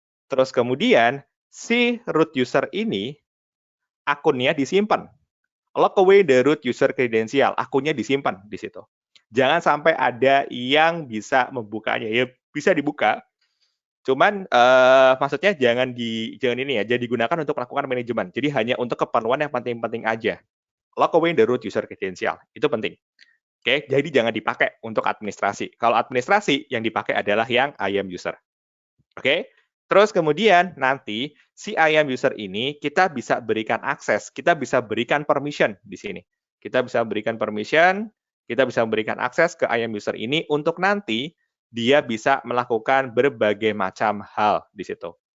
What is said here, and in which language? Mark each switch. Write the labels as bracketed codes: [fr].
[id] Terus kemudian si root user ini akunnya disimpan. [en] Lock away the root user credential, [id] akunnya disimpan di situ. Jangan sampai ada yang bisa membukanya. Ya bisa dibuka, cuman maksudnya jangan ini ya, jadi digunakan untuk melakukan manajemen. Jadi hanya untuk keperluan yang penting-penting aja. [en] Lock away the root user credential, [id] itu penting. Oke, jadi jangan dipakai untuk administrasi. Kalau administrasi, yang dipakai adalah yang IAM user. Oke, terus kemudian nanti si IAM user ini kita bisa berikan akses, kita bisa berikan permission di sini. Kita bisa berikan permission, kita bisa memberikan akses ke IAM user ini untuk nanti dia bisa melakukan berbagai macam hal di situ.